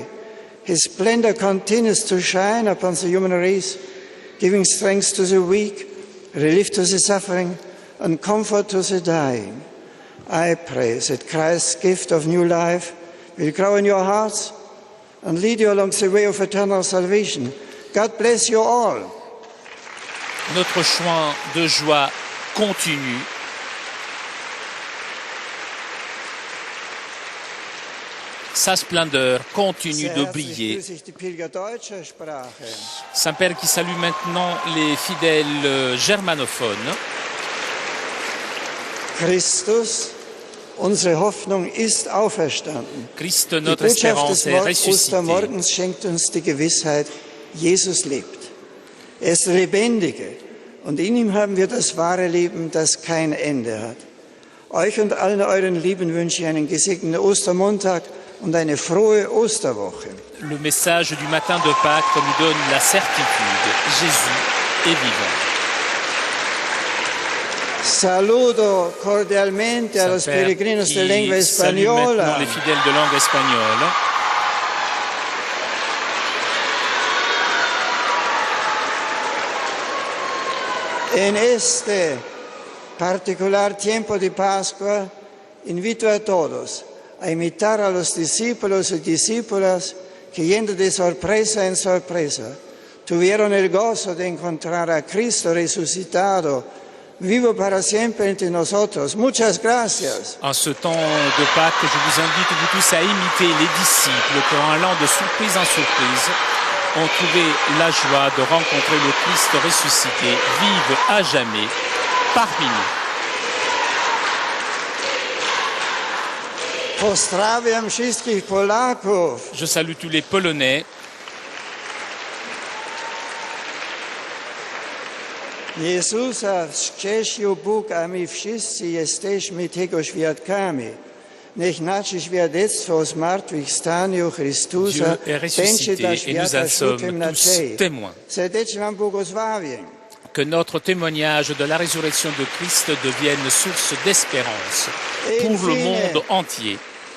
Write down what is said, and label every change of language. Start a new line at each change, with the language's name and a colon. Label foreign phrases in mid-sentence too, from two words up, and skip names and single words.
English: His splendor continues to shine upon the human race, giving strength to the weak, relief to the suffering, and comfort to the dying. I pray that Christ's gift of new life will grow in your hearts and lead you along the way of eternal salvation. God bless you all.
French: Notre chant de joie continue. Sa splendeur continue de briller. Saint-Père qui salue maintenant les fidèles germanophones.
German: Christus, unsere Hoffnung ist auferstanden.
French: Christ,
German: Die
French: notre
German: Botschaft des
French: espérance est ressuscité.
German: Ostermorgens schenkt uns die Gewissheit, Jesus lebt. Er ist der Lebendige und in ihm haben wir das wahre Leben, das kein Ende hat. Euch und allen euren Lieben wünsche ich einen gesegneten Ostermontag und eine frohe Osterwoche.
French: Le message du matin de Pâques nous donne la certitude. Jésus est vivant.
Spanish: Saludo cordialmente a los peregrinos de lengua española.
French: Les fidèles de langue espagnole.
Spanish: En este particular tiempo de Pascua, invito a todos a imitar a los discípulos y discípulas que, yendo de sorpresa en sorpresa, tuvieron el gozo de encontrar a Cristo resucitado, vivo para siempre entre nosotros. Muchas gracias.
French: En ce temps de Pâques, je vous invite vous tous à imiter les disciples qui, en allant de surprise en surprise, ont trouvé la joie de rencontrer le Christ ressuscité, vive à jamais parmi nous.
Polish: Pozdrawiam wszystkich Polaków.
French: Je salue tous les Polonais.
Polish: Jezusa wskrzesił Bóg, a my wszyscy jesteśmy tego świadkami. Niech nasze świadectwo o zmartwychwstaniu Chrystusa będzie dla świata światłem nadziei. Serdecznie wam błogosławię.
French: Que notre témoignage de la résurrection de Christ devienne source d'espérance pour le monde entier.